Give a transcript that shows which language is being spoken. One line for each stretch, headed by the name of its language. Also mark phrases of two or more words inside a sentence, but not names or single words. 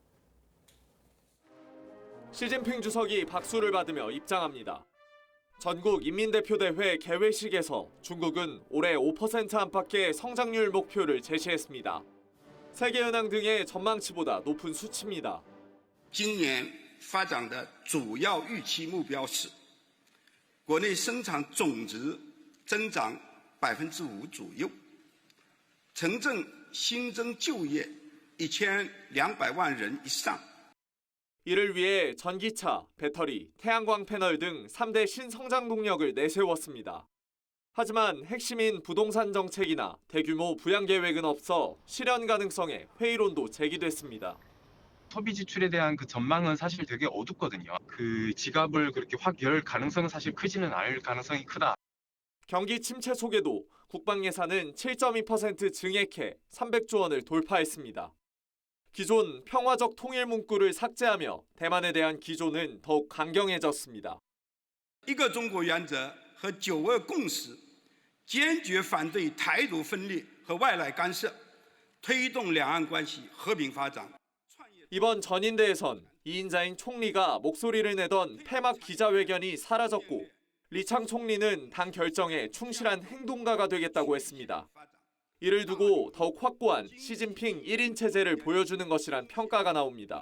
Korean: 시진핑 주석이 박수를 받으며 입장합니다. 전국 인민대표대회 개회식에서 중국은 올해 5% 안팎의 성장률 목표를 제시했습니다. 세계은행 등의 전망치보다 높은 수치입니다.
Chinese: 今年发展的主要预期目标是国内生产总值增长 5% 左右，城镇新增就业 1,200万人以上。
Korean: 이를 위해 전기차, 배터리, 태양광 패널 등 3대 신성장 동력을 내세웠습니다. 하지만 핵심인 부동산 정책이나 대규모 부양 계획은 없어 실현 가능성에 회의론도 제기됐습니다. 소비 지출에 대한 그 전망은 사실 되게 어둡거든요. 그 지갑을 그렇게 확 열 가능성은 사실 크지는 않을 가능성이 크다. 경기 침체 속에도 국방 예산은 7.2% 증액해 300조 원을 돌파했습니다. 기존 평화적 통일 문구를 삭제하며 대만에 대한 기조는 더욱 강경해졌습니다.
Chinese: 一个中国原则和9·2共识，坚决反对台独分裂和外来干涉，推动两岸关系和平发展。
Korean: 이번 전인대에선 2인자인 총리가 목소리를 내던 폐막 기자회견이 사라졌고 리창 총리는 당 결정에 충실한 행동가가 되겠다고 했습니다. 이를 두고 더욱 확고한 시진핑 1인 체제를 보여주는 것이란 평가가 나옵니다.